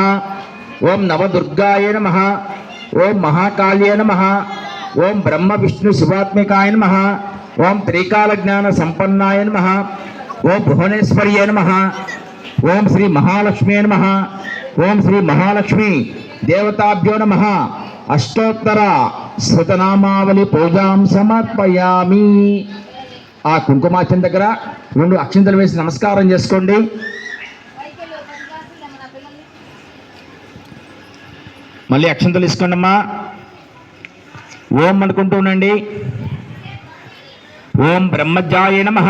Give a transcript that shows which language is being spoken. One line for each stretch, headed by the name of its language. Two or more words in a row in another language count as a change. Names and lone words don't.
Sanskrit: ओम नवदुर्गाय नमः। ओम महाकाल्ये नमः। ओम ब्रह्म विष्णु शिवात्मिकाय नमः। ओम त्रिकाल ज्ञान संपन्नाय नमः। ओम भुवनेश्वर्ये नमः। ओम श्री महालक्ष्मी नमः। ओम श्री महालक्ष्मी देवताभ्यो नमः। अष्टोत्तर శతనామావళి పూజాం సమర్పయామి।
Telugu: ఆ కుంకుమార్చన దగ్గర 2 అక్షింతలు వేసి నమస్కారం చేసుకోండి। మళ్ళీ అక్షింతలు తీసుకోండి అమ్మా। ఓం అనుకుంటూ ఉండండి।
Sanskrit: ఓం బ్రహ్మజ్ఞాయ నమః।